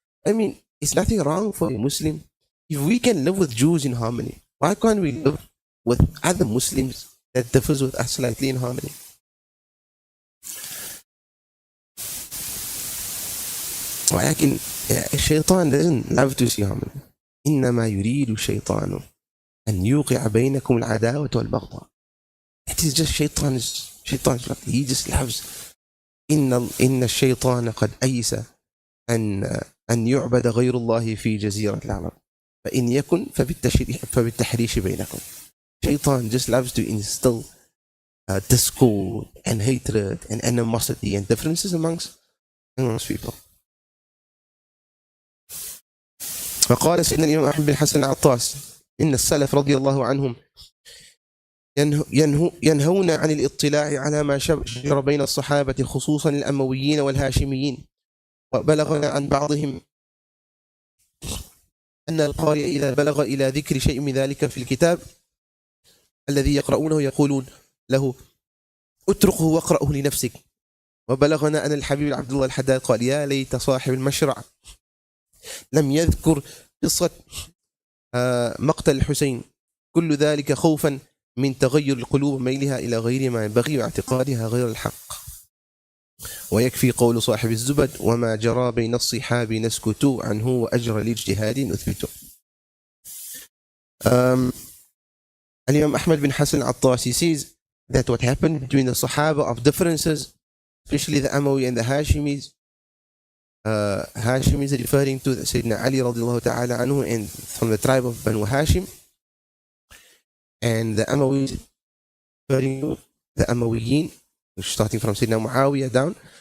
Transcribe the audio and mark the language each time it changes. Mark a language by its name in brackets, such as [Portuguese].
[English] I mean, it's nothing wrong for a Muslim. If we can live with Jews in harmony, why can't we live with other Muslims that differs with us slightly in harmony? [Arabic] ولكن الشيطان [English] doesn't love to see harmony. [Arabic] إنما يريد الشيطان أن يوقع بينكم العداوة والبغضاء. [English] It is just shaitan. He just loves. [Arabic] إن الشيطان قد أيس أن يعبد غير الله في جزيرة العرب. فإن يكن فبالتحريش بينكم. [English] Shaitan just loves to instill discord and hatred and animosity and differences amongst people. [Arabic] فقال سيدنا الإمام أحمد بن حسن العطاس إن السلف رضي الله عنهم ينهون عن الاطلاع على ما شجر بين الصحابة خصوصا الأمويين والهاشميين. وبلغنا عن بعضهم أن القارئ إذا بلغ إلى ذكر شيء من ذلك في الكتاب الذي يقرؤونه يقولون له اتركه واقرأه لنفسك. وبلغنا أن الحبيب عبد الله الحداد قال يا ليت صاحب المشرع لم يذكر قصة مقتل الحسين، كل ذلك خوفا من تغير القلوب وميلها إلى غير ما ينبغي واعتقادها غير الحق. ويكفي قول صاحب الزبد وما جرى بين الصحاب نسكت عنه وأجر الاجتهاد نثبت. [English] Imam Ahmad bin Hassan al-Attasi says that what happened between the Sahaba of differences, especially the Amawi and the Hashimis, Hashim is referring to Sayyidina Ali radiallahu ta'ala anhu and from the tribe of Banu Hashim, and the Amawi referring to the Amawiyin, starting from Sayyidina Muawiyah down.